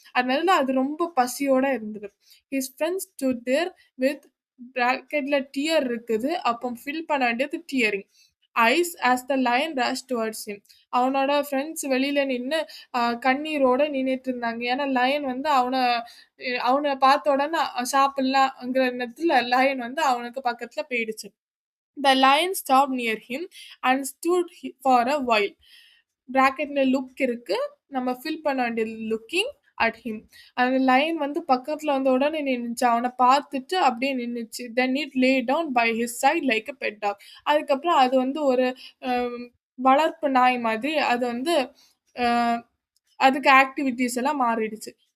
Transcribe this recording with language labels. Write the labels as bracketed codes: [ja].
[ta] அதனால அது ரொம்ப பசியோட இருந்தது. [en] his friends stood there with [ta] பிராக்கெட்ல dear இருக்குது, அப்போ ஃபில் பண்ண வேண்டியது டியரிங். [en] Eyes as the lion rush towards him. [ta] அவனோட ஃப்ரெண்ட்ஸ் வெளியில நின்று கண்ணீரோட நின்றுட்டு இருந்தாங்க. ஏன்னா லயன் வந்து அவனை பார்த்த உடனே சாப்பிடலாங்கிற நேரத்தில் லயன் வந்து அவனுக்கு பக்கத்துல போயிடுச்சு. [en] The lion stopped near him and stood for a while. [ta] பிராக்கெட்ல look இருக்கு, நம்ம ஃபில் பண்ண வேண்டியது [en] Looking at him. [ta] அந்த லைன் வந்து பக்கத்துல வந்த உடனே நின்றுச்சு, அவனை பார்த்துட்டு அப்படியே நின்றுச்சு. [en] Then it lay down by his side like a pet dog. [ta] அதுக்கப்புறம் அது வந்து ஒரு வளர்ப்பு நாய் மாதிரி அது வந்து அதுக்கு ஆக்டிவிட்டீஸ் எல்லாம் மாறிடுச்சு.